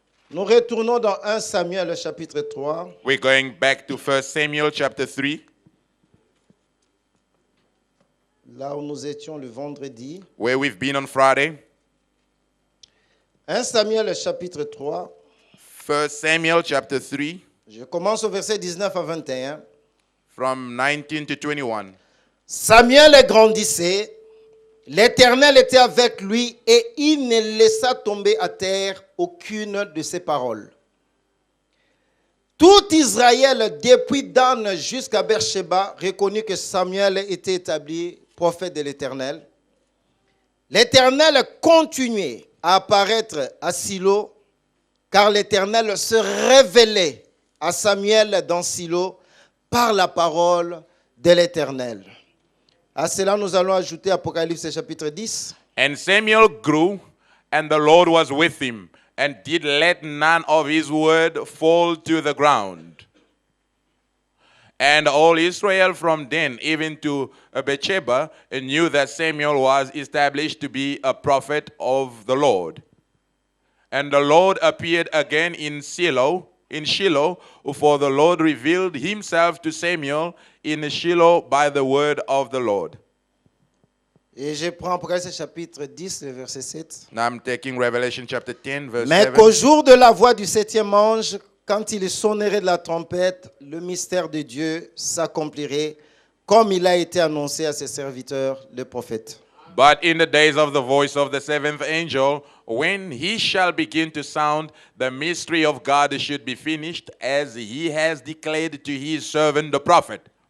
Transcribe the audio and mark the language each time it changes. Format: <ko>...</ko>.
<fr>Nous retournons dans 1 Samuel, le chapitre 3.</fr> <en>We're going back to 1 Samuel chapter 3,</en> <fr>Là où nous étions le vendredi.</fr> <en>where we've been on Friday.</en> <fr>1 Samuel, le chapitre 3.</fr> <en>1 Samuel chapter 3,</en> <fr>Je commence au verset 19 à 21.</fr> <en>from 19 to 21.</en> <fr>Samuel grandissait, l'Éternel était avec lui et il ne laissa tomber à terre aucune de ses paroles. Tout Israël, depuis Dan jusqu'à Beersheba, reconnut que Samuel était établi prophète de l'Éternel. L'Éternel continuait à apparaître à Silo, car l'Éternel se révélait à Samuel dans Silo par la parole de l'Éternel. À cela, nous allons ajouter Apocalypse chapitre 10.</fr> <en>And Samuel grew, and the Lord was with him, and did let none of his word fall to the ground. And all Israel from then even to Beersheba knew that Samuel was established to be a prophet of the Lord. And the Lord appeared again in Shiloh, for the Lord revealed himself to Samuel in Shiloh by the word of the Lord.</en> <fr>Et je prends Apocalypse chapitre 10, le verset 7.</fr> <en>Now I'm taking Revelation chapter 10, verse</en> <fr>Mais 7. qu'au jour de la voix du septième ange, quand il sonnerait de la trompette, le mystère de Dieu s'accomplirait, comme il a été annoncé à ses serviteurs, les prophètes.</fr> <en>But in the days of the voice of the seventh angel, when he shall begin to sound, the mystery of God should be finished, as he has declared to his servant the prophet.</en>